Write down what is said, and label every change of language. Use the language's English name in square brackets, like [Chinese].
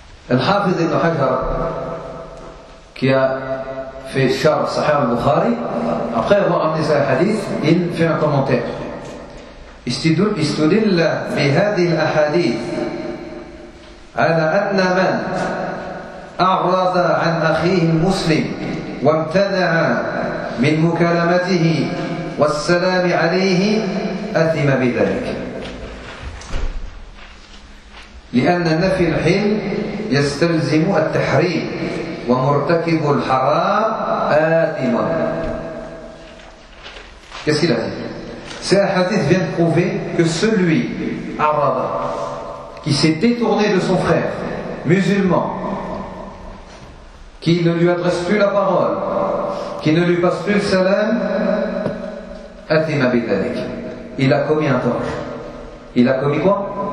[French] Al-Hafiz ibn Hajar qui a fait char Sahih al-Bukhari, après avoir amené ce hadith, il fait un commentaire. [Arabic] استدل بهذه الأحاديث على أن من أعرض عن أخيه المسلم وامتنع من مكالمته والسلام عليه أثم بذلك لأن نفي الحلم يستلزم التحريم ومرتكب الحرام آثم. [French] Ces hadith viennent prouver que celui, Arada, qui s'est détourné de son frère, musulman, qui ne lui adresse plus la parole, qui ne lui passe plus le salam, [Arabic] athima bidhalik. [French] Il a commis un tort. Il a commis quoi?